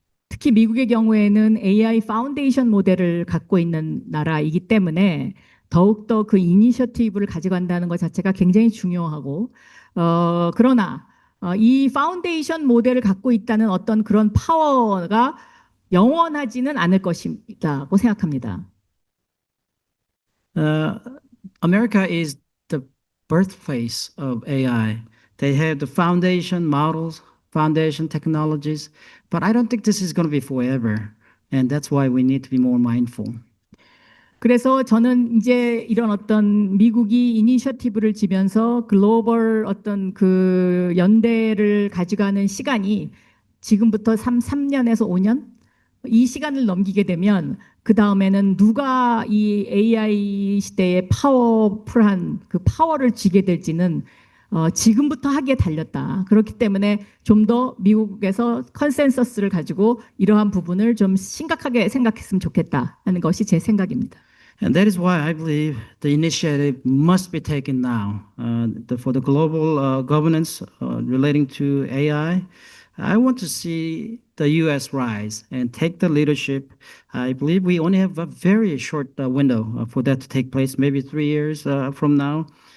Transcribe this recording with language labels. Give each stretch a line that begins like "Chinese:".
Korean: 특히 미국의 경우에는 AI 파운데이션 모델을 갖고 있는 나라이기 때문에 더욱더 그 이니셔티브를 가져간다는 것 자체가 굉장히 중요하고 그러나 이 파운데이션 모델을 갖고 있다는 어떤 그런 파워가 영원하지는 않을 것이라고 생각합니다.
English: America is the birthplace of AI. They have the foundation models, foundation technologies, but I don't think this is going to be forever. And that's why we need to be more mindful.
Korean: 그래서 저는 이제 이런 어떤 미국이 이니셔티브를 지면서 글로벌 어떤 그 연대를 가져가는 시간이 지금부터 3년에서 5년? 이 시간을 넘기게 되면 그 다음에는 누가 이 AI 시대의 파워풀한 그 파워를 쥐게 될지는 지금부터 하기에 달렸다. 그렇기 때문에 좀 더 미국에서 컨센서스를 가지고 이러한 부분을 좀 심각하게 생각했으면 좋겠다 하는 것이 제 생각입니다.
English: And that is why I believe the initiative must be taken now. For the global governance relating to AI, I want to see the U.S. rise and take the leadership. I believe we only have a very short window for that to take place, maybe 3 years from now.